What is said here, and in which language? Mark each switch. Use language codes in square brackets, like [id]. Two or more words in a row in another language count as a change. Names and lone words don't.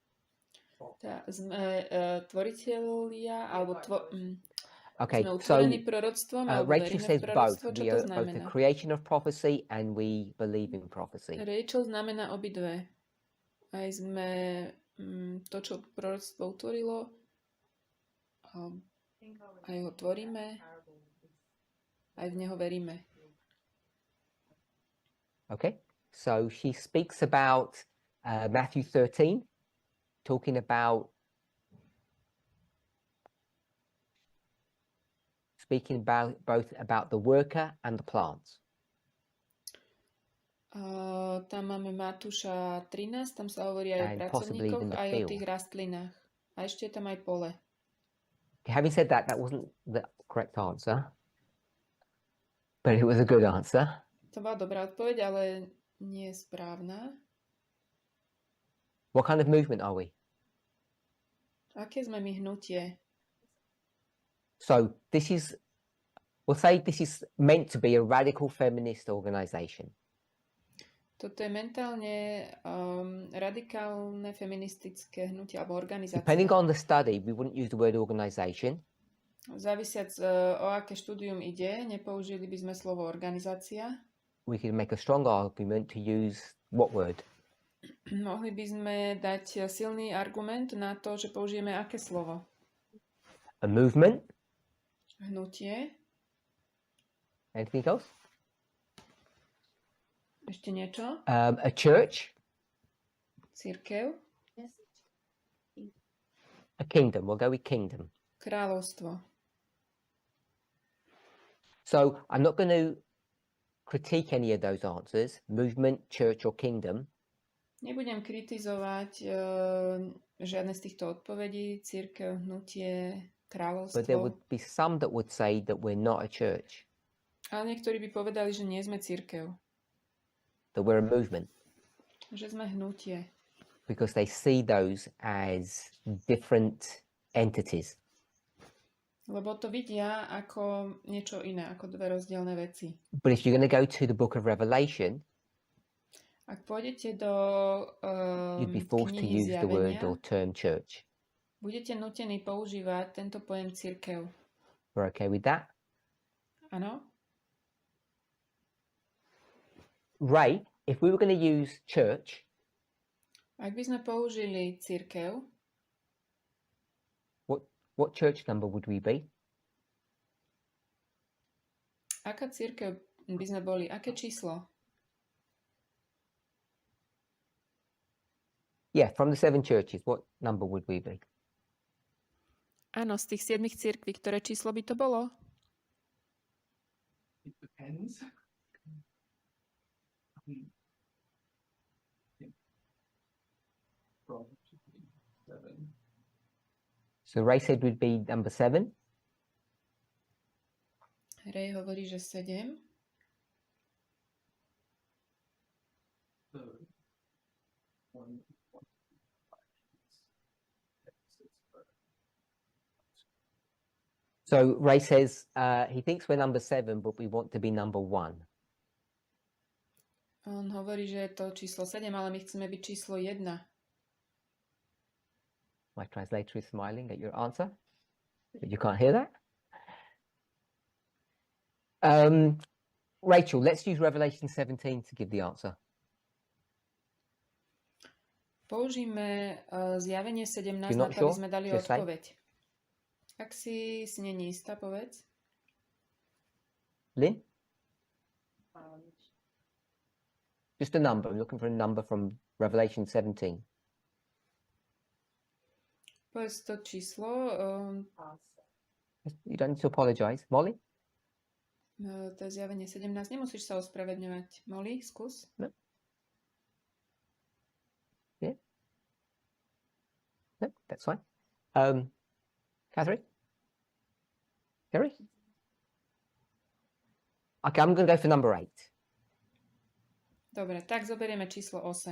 [sk] Sme tvoritelia, alebo [en] Okay, [sk] sme [en] so [sk] utvorení proroctvom, alebo Rachel veríme [en] says [sk] v [en] both. [sk] proroctvo. Čo [en] We [sk] to [en] are both a [sk] znamená? [en] creation of prophecy and we believe in prophecy. [sk] Rachel znamená obidve. Aj sme to, čo proroctvo utvorilo, aj ho tvoríme, aj v neho veríme. [en] Okay, so she speaks about Matthew 13, talking about both about the worker and the plants. [sk] Tam máme Matúša 13, tam sa hovorí aj o [en] And possibly [sk] pracovníkoch, [en] even the [sk] aj o [en] field. [sk] tých rastlinách. A ešte je tam aj pole. [en] Having said that, that wasn't the correct answer, but it was a good answer. [sk] To bola dobrá odpoveď, ale nie je správna. [en] What kind of movement are we? [sk] Aké sme my hnutie? [en] So we'll say this is meant to be a radical feminist organization. [sk] Toto je mentálne radikálne feministické hnutie alebo organizácia. [en] Depending on the study, we wouldn't use the word organization. [sk] Závisiac o aké štúdium ide, nepoužili by sme slovo organizácia. [en] We could make a strong argument to use what word? [sk] Mohli by sme dať silný argument na to, že použijeme aké slovo? [en] A movement? [sk] Hnutie. [en] Anything else? [sk] Ešte niečo? [en] A church? [sk] Cirkev. [en] A kingdom. We'll go with kingdom. [sk] Kráľovstvo. [en] So I'm not going to critique any of those answers, movement, church or kingdom. [sk] Nebudem kritizovať žiadne z týchto odpovedí, cirkev, hnutie, [en] But there [sk] kráľovstvo. [en] would be some that would say that we're not a church, [sk] Ale niektorí by povedali, že nie sme cirkev, [en] that we're a movement, [sk] že sme hnutie. [en] because they see those as different entities. [sk] Lebo to vidia ako niečo iné, ako dve rozdielne veci. [en] But if you're going to go to the book of Revelation, [sk] Ak pôjdete do [en] you'd be forced to [sk] knihy [en] use the word [sk] Zjavenia, [en] or term church. [sk] budete nutení používať tento pojem cirkev. [en] We're okay with that? [sk] Áno? [en] Ray, if we were going to use church, [sk] Ak by sme použili cirkev, [en] what church number would we be? [sk] Aká cirkev by sme boli? Aké číslo? [en] Yeah, from the 7 churches, what number would we be? [sk] Áno, z tých 7 cirkví, ktoré číslo by to bolo? [en] It depends. Probably 7. So Ray said we'd be number 7. [sk] Ray hovorí, že 7. [en] Third. 1, 2, 3, 4, 5, 6, 7. So Ray says he thinks we're number 7, but we want to be number 1. [sk] On hovorí, že je to číslo 7, ale my chceme byť číslo 1. [en] My translator is smiling at your answer, but you can't hear that. Rachel, let's use Revelation 17 to give the answer. [sk] Použijme zjavenie 17 [en] You're [sk] na [en] not [sk] to, aby [en] sure? [sk] sme dali [en] Just say. [sk] odpoveď. Ak si není istá, povedz. [en] Lynn? Just a number. I'm looking for a number from Revelation 17. [sk] Povedz to číslo. [en] You don't need to apologize. Molly? [sk] To je zjavenie 17. Nemusíš sa ospravedňovať. Molly, skús. [en] No, that's fine. Catherine? Gary? Okay, I'm going to go for number 8, [sk] Dobre, tak zoberieme číslo 8.